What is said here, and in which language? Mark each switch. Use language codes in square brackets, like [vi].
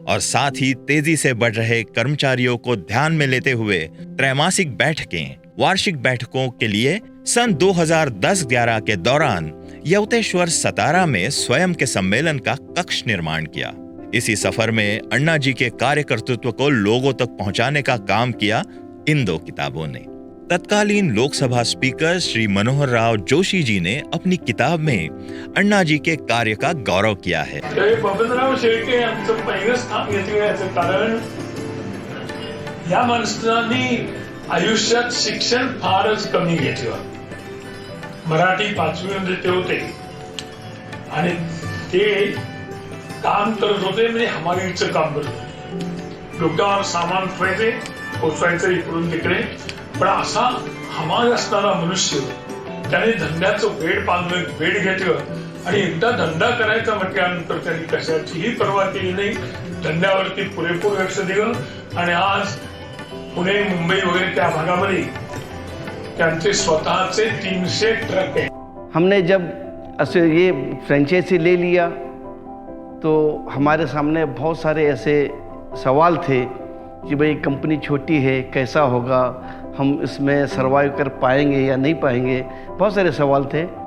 [hi] और साथ ही तेजी से बढ़ रहे कर्मचारियों को ध्यान में लेते हुए त्रैमासिक बैठकें, वार्षिक बैठकों के लिए सन 2010-11 के दौरान यवतेश्वर सतारा में स्वयं के सम्मेलन का कक्ष निर्माण किया। इसी सफर में अन्ना जी के कार्यकर्तृत्व को लोगों तक पहुंचाने का काम किया इन दो किताबों ने। तत्कालीन लोकसभा स्पीकर श्री मनोहर राव जोशी जी ने अपनी किताब में अन्ना जी के कार्य का गौरव किया है। [mr] बबनराव शेळके यांचं पहिलं स्थान घेतल्याचं कारण या माणसांनी आयुष्यात शिक्षण फारच कमी घेतलं। मराठी 5वी ते होते आणि ते काम करत होते, म्हणजे हमालीचं काम करत होते। डोक्यावर सामान ठेवायचे, पोचवायचं इकडून तिकडे, पण असा हमाल असणारा मनुष्य त्याने धंद्याचं वेड घेतलं आणि एकदा धंदा करायचा म्हटल्यानंतर त्यांनी कशाचीही पर्वा केली नाही, धंद्यावरती पुरेपूर लक्ष दिलं आणि आज पुणे मुंबई वगैरे त्या भागामध्ये त्यांचे स्वतःचे 300 ट्रक आहेत। [hi] हमने जब ये फ्रेंचाइजी ले लिया तो हमारे सामने बहुत सारे ऐसे सवाल थे कि भाई कंपनी छोटी है, कैसा होगा, हम इसमें सर्वाइव कर पाएंगे या नहीं पाएंगे, बहुत सारे सवाल थे।